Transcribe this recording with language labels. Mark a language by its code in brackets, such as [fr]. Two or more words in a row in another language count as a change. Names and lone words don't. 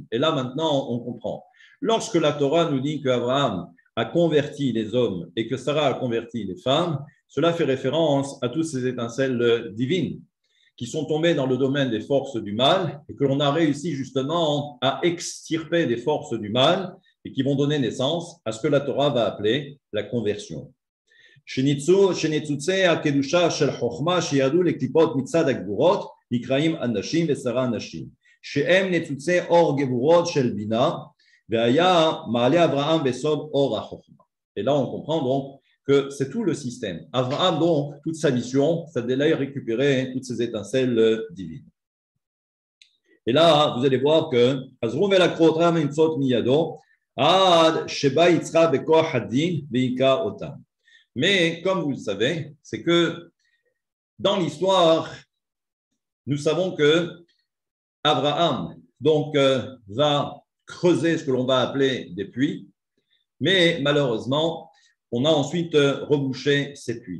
[fr] Et là, maintenant, on comprend. Lorsque la Torah nous dit qu'Abraham a converti les hommes et que Sarah a converti les femmes, cela fait référence à toutes ces étincelles divines qui sont tombées dans le domaine des forces du mal et que l'on a réussi justement à extirper des forces du mal et qui vont donner naissance à ce que la Torah va appeler la conversion. [he] שניצוצי הקדושה של חוכמה שירדו לקליפות מצד הגבורות נקראים אנשים ושרה נשים, שהם ניצוצי אור גבורות של בינה, והיה מעלה אברהם בסוד אור החוכמה. [fr] Et là, on comprend donc que c'est tout le système. Abraham, donc, toute sa mission, c'est d'aller récupérer toutes ces étincelles divines. Et là, vous allez voir que mais comme vous le savez, c'est que dans l'histoire, nous savons que Abraham donc, va creuser ce que l'on va appeler des puits, mais malheureusement, on a ensuite rebouché ces puits.